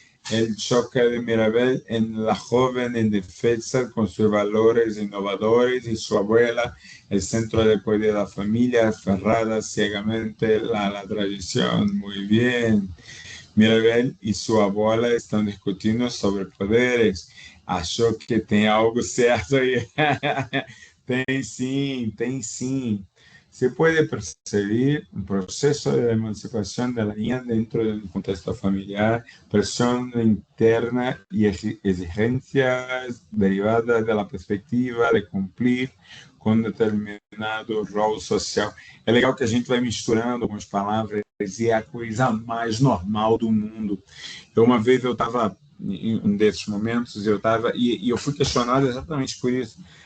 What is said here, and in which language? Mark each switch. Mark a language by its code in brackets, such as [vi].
[es] El choque de Mirabel en la joven indefensa con sus valores innovadores y su abuela, el centro de poder de la familia, aferrada ciegamente a la tradición. Muy bien. Mirabel y su abuela están discutiendo sobre poderes. [pt] Achou que tem algo certo aí. Tem sim, tem sim. [es] Se puede percibir un proceso de emancipación de la niña dentro de un contexto familiar, presión interna y exigencias derivadas de la perspectiva de cumplir com determinado rol social. [pt] É legal que a gente vai misturando algumas palavras e é a coisa mais normal do mundo. Uma vez eu estava em um desses momentos, e eu fui questionado exatamente por isso.